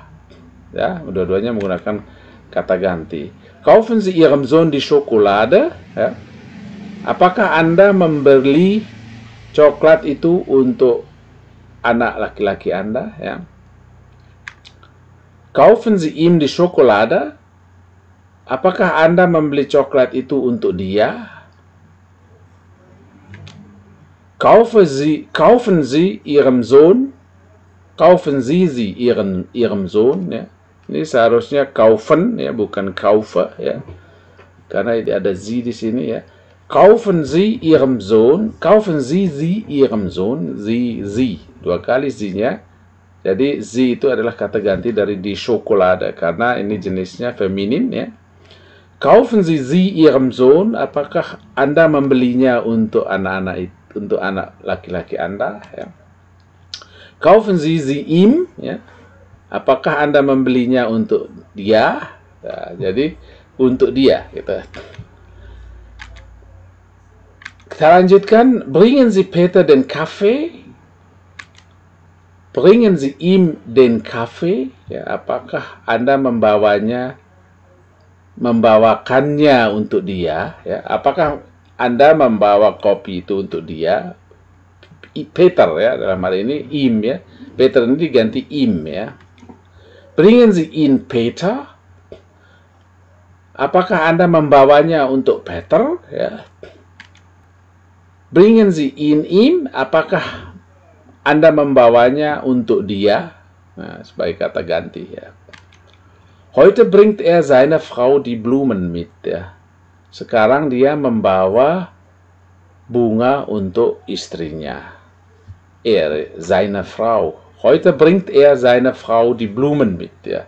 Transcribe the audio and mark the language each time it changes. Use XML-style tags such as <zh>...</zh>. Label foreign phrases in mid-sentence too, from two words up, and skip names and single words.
<id>Ya, dua-duanya menggunakan kata ganti.</id> <de>Kaufen Sie Ihrem Sohn die Schokolade?</de> <id>Ya. Apakah Anda membeli coklat itu untuk anak laki-laki Anda? Ya.</id> <de>Kaufen Sie ihm die Schokolade?</de> <id>Apakah Anda membeli coklat itu untuk dia?</id> <de>Kaufen Sie Ihrem Sohn? Kaufen Sie Ihrem Sohn?</de> <id>Ya. Ini seharusnya kaufen, ya, bukan kaufe, ya, karena ada sie di sini, ya.</id> <de>Kaufen Sie Ihrem Sohn, kaufen Sie Ihrem Sohn, sie,</de> <id>dua kali sie-nya. Jadi sie itu adalah kata ganti dari</id> <de>die Schokolade,</de> <id>karena ini jenisnya feminin, ya.</id> <de>Kaufen Sie Ihrem Sohn,</de> <id>apakah Anda membelinya untuk anak laki-laki Anda, ya.</id> <de>Kaufen Sie ihm,</de> <id>ya. Apakah Anda membelinya untuk dia? Nah, jadi untuk dia, gitu. Kita lanjutkan,</id> <de>bringen Sie Peter den Kaffee? Bringen Sie ihm den Kaffee?</de> <id>Ya, apakah Anda membawakannya untuk dia? Ya, apakah Anda membawa kopi itu untuk dia? Peter, ya, dalam hal ini ihm, ya. Peter ini diganti ihm, ya.</id> <de>Bringen Sie ihn Peter?</de> <id>Apakah Anda membawanya untuk Peter? Ya.</id> <de>Bringen Sie ihn ihm?</de> <id>Apakah Anda membawanya untuk dia? Nah, sebagai kata ganti, ya.</id> <de>Heute bringt er seine Frau die Blumen mit,</de> <id>ya. Sekarang dia membawa bunga untuk istrinya.</id> <de>Seine Frau. Heute bringt seine Frau die Blumen mit.</de> <id>Ya.</id>